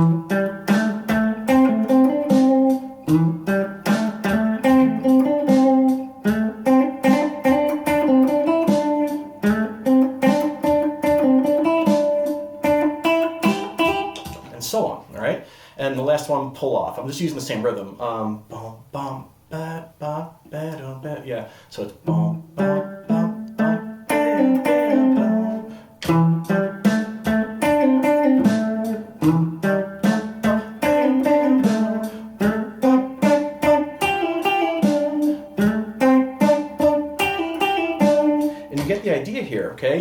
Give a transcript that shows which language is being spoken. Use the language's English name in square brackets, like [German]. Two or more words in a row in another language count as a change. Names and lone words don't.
[English] So on, all right? And the last one, pull off. I'm just using the same rhythm. Boom, boom, ba, ba, ba, dum, ba. Yeah, so it's boom, boom, boom, boom, ba, and you get the idea here, okay?